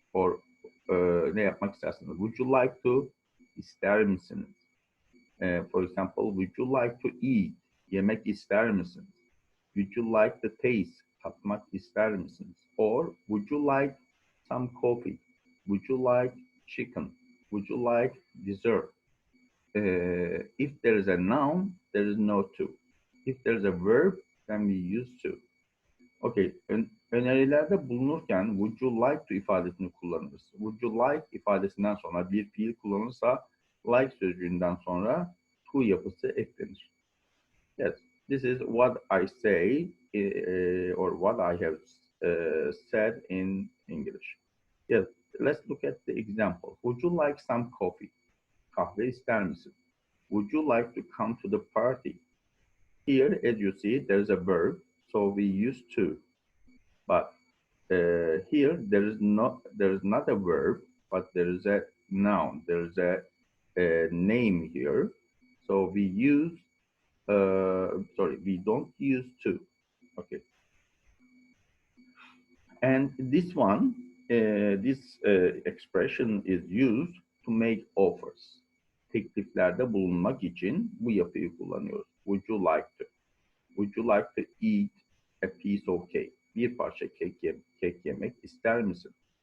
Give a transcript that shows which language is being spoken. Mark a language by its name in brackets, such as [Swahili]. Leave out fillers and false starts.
[Turkish] Or ne yapmak istersiniz? [English] Would you like to? [Turkish] İster misiniz? [English] For example, would you like to eat? [Turkish] Yemek ister misiniz? [English] Would you like the taste? [Turkish] Tatmak ister misiniz? [English] Or would you like some coffee? Would you like chicken? Would you like dessert? If there is a noun, there is no to. If there is a verb, then we use to. Okay, [Turkish] önerilerde bulunurken would you like to ifadesini kullanırız. Would you like ifadesinden sonra bir fiil kullanırsa like sözcüğünden sonra to yapısı eklenir. [English] Yes, this is what I say or what I have said in English. Yes, let's look at the example. Would you like some coffee? [Turkish] Kahve ister misin? [English] Would you like to come to the party? Here, as you see, there's a verb, so we use to. But here, there is not a verb, but there is a noun. There is a name here, so we use. Sorry, we don't use to. Okay. And this one, this expression is used to make offers. [Turkish] Tekliflerde bulunmak için bu yapıyı kullanıyoruz. [English] Would you like to? Would you like to eat a piece of cake? [Turkish] Bir parça kek yemek ister misin?